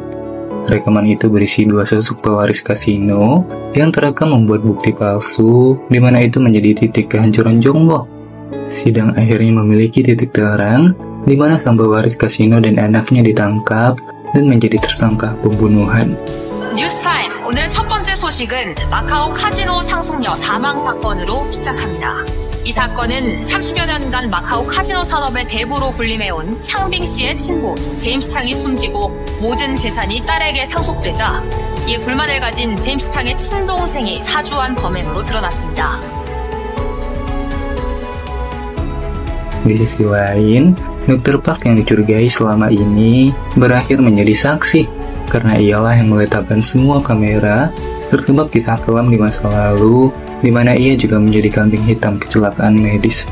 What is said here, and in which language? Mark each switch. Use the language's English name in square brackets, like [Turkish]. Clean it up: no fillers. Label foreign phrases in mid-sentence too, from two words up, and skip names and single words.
[Indonesian] Rekaman itu berisi 2 sosok pewaris kasino yang terekam membuat bukti palsu, di mana itu menjadi titik kehancuran Jongwo. Sidang akhirnya memiliki titik terang, di mana sang pewaris kasino dan anaknya ditangkap dan menjadi tersangka pembunuhan. [Korean] 뉴스타임, 오늘은 첫 번째 소식은 마카오 카지노 상속녀 사망 사건으로 시작합니다. 이 사건은 30여 년간 마카오 카지노 산업의 대부로 군림해온 창빙 씨의 친부 제임스 탕이 숨지고 모든 재산이 딸에게 상속되자 이에 불만을 가진 제임스 탕의 친동생이 사주한 범행으로 드러났습니다. [Indonesian] Di sisi lain, Dr. Park yang dicurigai selama ini berakhir menjadi saksi, karena ialah yang meletakkan semua kamera terjebak kisah kelam di masa lalu, di mana ia juga menjadi kambing hitam kecelakaan medis.